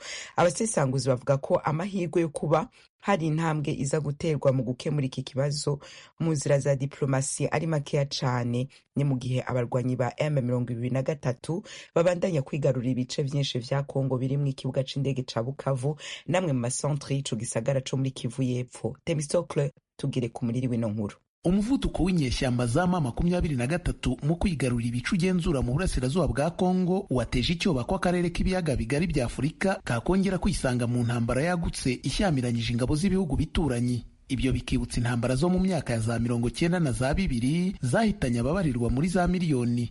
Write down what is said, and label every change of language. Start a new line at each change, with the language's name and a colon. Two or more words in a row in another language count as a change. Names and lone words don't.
Rundi: Abasesanguzi bavuga ko amahirwe yo kuba hari intambwe iza guterwa mu gukemura iki kibazo mu nzira za diplomasi ari makeya cane, ni mu gihe abarwanyi ba M23 babandanya kwigarurira ibice vyinshi vya Kongo birimwo ikibuga c'indege ca Bukavu namwe mu macentre y'ico gisagara co muri Kivu y'Epfo. Temistocle tugire ku muriri w'ino nkuru.
Kinyarwanda: Umuvuduko w'inyeshyamba za M23 mu kwigarurira ibice ugenzura mu burasirazuba bwa Kongo wateje icyoba kw'akarere k'ibiyaga bigari bya Afurika kakongera kwisanga mu ntambara yagutse ishyamiranyije ingabo z'ibihugu bituranyi. Ibyo bikibutsa intambara zo mu myaka ya za 1990 na za 2000 zahitanye ababarirwa muri za miliyoni.